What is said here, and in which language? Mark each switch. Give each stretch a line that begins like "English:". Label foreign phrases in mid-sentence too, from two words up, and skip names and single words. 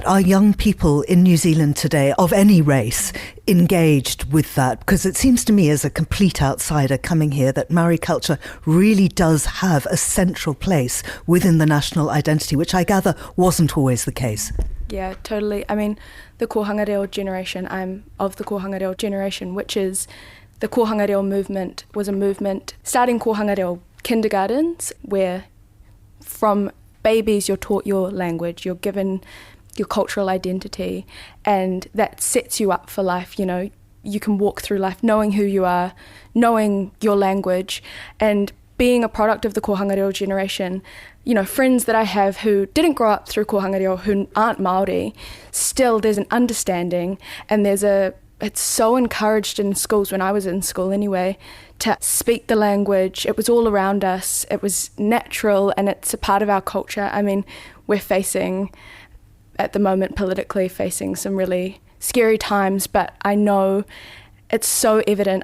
English: Are young people in New Zealand today, of any race, engaged with that? Because it seems to me, as a complete outsider coming here, that Maori culture really does have a central place within the national identity, which I gather wasn't always the case. Yeah, totally. The
Māori: kōhanga reo
English: generation, I'm of the
Māori: kōhanga reo
English: generation, which is the
Māori: kōhanga reo
English: movement was a movement starting
Māori: kōhanga reo
English: kindergartens, where from babies you're taught your language, you're given your cultural identity, and that sets you up for life. You can walk through life knowing who you are, knowing your language, and being a product of the
Māori: kōhanga reo
English: generation. Friends that I have who didn't grow up through
Māori: kōhanga reo,
English: who aren't Māori, still there's an understanding, and it's so encouraged in schools, when I was in school anyway, to speak the language. It was all around us, it was natural, and it's a part of our culture. We're facing at the moment politically facing some really scary times, but I know it's so evident.